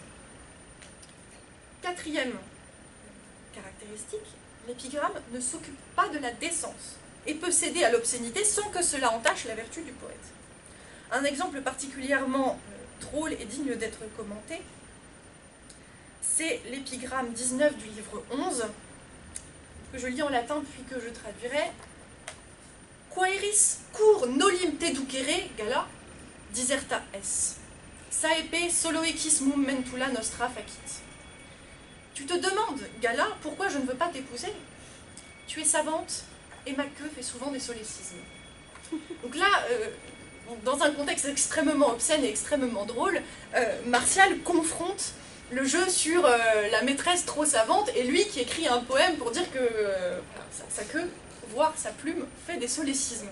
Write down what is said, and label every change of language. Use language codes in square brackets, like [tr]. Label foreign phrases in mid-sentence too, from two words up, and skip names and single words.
[fr] Quatrième caractéristique, l'épigramme ne s'occupe pas de la décence et peut céder à l'obscénité sans que cela entache la vertu du poète. Un exemple particulièrement drôle et digne d'être commenté, c'est l'épigramme 19 du livre 11, que je lis en latin puis que je traduirai. [la] Quaeris cur nolim te ducere, Gala, diserta es. Saepe soloequis mentula nostra facit. [fr] Tu te demandes, Gala, pourquoi je ne veux pas t'épouser? tu es savante et ma queue fait souvent des solécismes. Donc là, dans un contexte extrêmement obscène et extrêmement drôle, Martial confronte le jeu sur la maîtresse trop savante et lui qui écrit un poème pour dire que sa queue, voire sa plume, fait des solécismes.